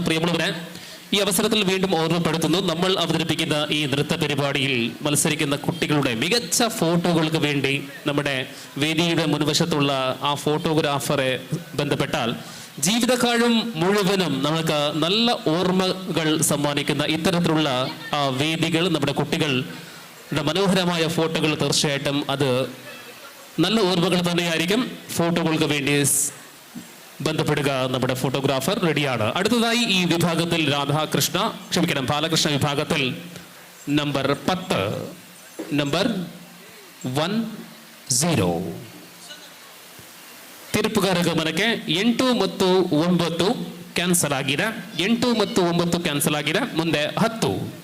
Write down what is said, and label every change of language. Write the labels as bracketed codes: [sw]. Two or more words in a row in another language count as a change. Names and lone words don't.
[ml] പ്രിയമുള്ളവരെ, ഈ അവസരത്തിൽ വീണ്ടും ഓർമ്മപ്പെടുത്തുന്നു, നമ്മൾ അവതരിപ്പിക്കുന്ന ഈ നൃത്ത പരിപാടിയിൽ മത്സരിക്കുന്ന കുട്ടികളുടെ മികച്ച ഫോട്ടോകൾക്ക് വേണ്ടി നമ്മുടെ വേദിയുടെ മുൻവശത്തുള്ള ആ ഫോട്ടോഗ്രാഫറെ ബന്ധപ്പെട്ടാൽ ജീവിതകാലം മുഴുവനും നമുക്ക് നല്ല ഓർമ്മകൾ സമ്മാനിക്കുന്ന ഇത്തരത്തിലുള്ള വേദികൾ, നമ്മുടെ കുട്ടികളുടെ മനോഹരമായ ഫോട്ടോകൾ തീർച്ചയായിട്ടും അത് നല്ല ഓർമ്മകൾ തന്നെയായിരിക്കും. ഫോട്ടോകൾക്ക് വേണ്ടി ബന്ധപ്പെടുക. നമ്മുടെ ഫോട്ടോഗ്രാഫർ റെഡിയാണ്. അടുത്തതായി ഈ വിഭാഗത്തിൽ ബാലകൃഷ്ണ വിഭാഗത്തിൽ നമ്പർ 10 നമ്പർ 10 [kn] ತೀರ್ಪುಗಾರ ಗಮನಕ್ಕೆ 8 ಮತ್ತು 9 ಕ್ಯಾನ್ಸಲ್ ಆಗಿದೆ. 8 ಮತ್ತು 9 ಕ್ಯಾನ್ಸಲ್ ಆಗಿದೆ. ಮುಂದೆ 10.